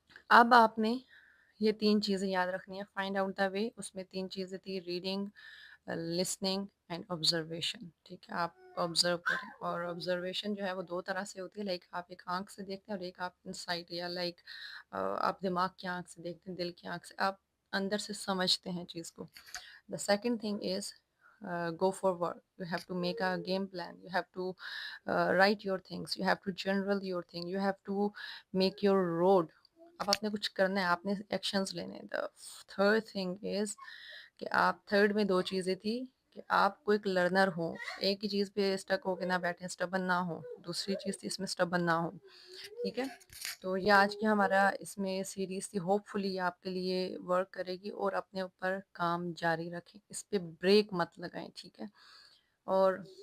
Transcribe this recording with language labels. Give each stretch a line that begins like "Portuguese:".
Urdu: اب آپ نے یہ 3 چیزیں یاد رکھنی ہے،
English: find out the way,
Urdu: اس میں 3 چیزیں تھی، ریڈنگ، لسننگ اینڈ آبزرویشن، ٹھیک ہے؟ آپ آبزرو کریں، اور آبزرویشن جو ہے وہ 2 طرح سے ہوتی ہے، لائک آپ ایک آنکھ سے دیکھتے ہیں اور ایک آپ انسائٹ، یا لائک آپ دماغ کی آنکھ سے دیکھتے ہیں، دل کی آنکھ سے آپ اندر سے سمجھتے ہیں چیز کو۔
English: The second thing is go for work. You have to make a game plan. You have to write your things. You have to general your thing. You have to make your road.
Urdu: اب آپ نے کچھ کرنا ہے، آپ نے actions لینے ہیں۔
English: The third thing is
Urdu: کہ آپ تھرڈ میں 2 چیزیں تھی کہ آپ کو ایک لرنر ہوں، ایک ہی چیز پہ اسٹک ہو کے نہ بیٹھیں، اسٹبن نہ ہوں۔ دوسری چیز تھی اس میں اسٹبن نہ ہوں، ٹھیک ہے؟ تو یہ آج کی ہمارا اس میں سیریز تھی، ہوپ فلی آپ کے لیے ورک کرے گی، اور اپنے اوپر کام جاری رکھیں، اس پہ بریک مت لگائیں، ٹھیک ہے؟ اور